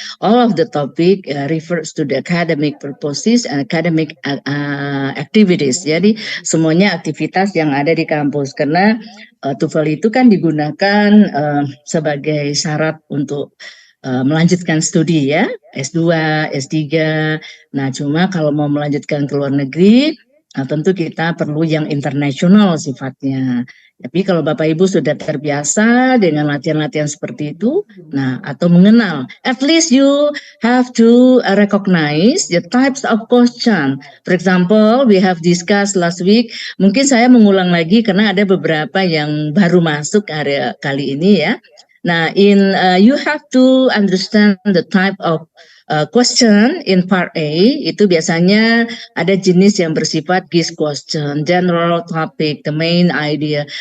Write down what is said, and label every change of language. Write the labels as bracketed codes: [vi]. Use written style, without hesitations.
[en] All of the topic refers to the academic purposes and academic activities. [id] Jadi semuanya aktivitas yang ada di kampus, karena TOEFL itu kan digunakan sebagai syarat untuk melanjutkan studi ya, S2, S3. Nah, cuma kalau mau melanjutkan ke luar negeri, tentu kita perlu yang internasional sifatnya. Tapi kalau Bapak Ibu sudah terbiasa dengan latihan-latihan seperti itu, nah atau mengenal, [en] at least you have to recognize the types of question. For example, we have discussed last week. [id] Mungkin saya mengulang lagi karena ada beberapa yang baru masuk hari kali ini ya. [en] Nah, you have to understand the type of question in part A, [id] itu biasanya ada jenis yang bersifat [en] GIS question, general topic, the main idea.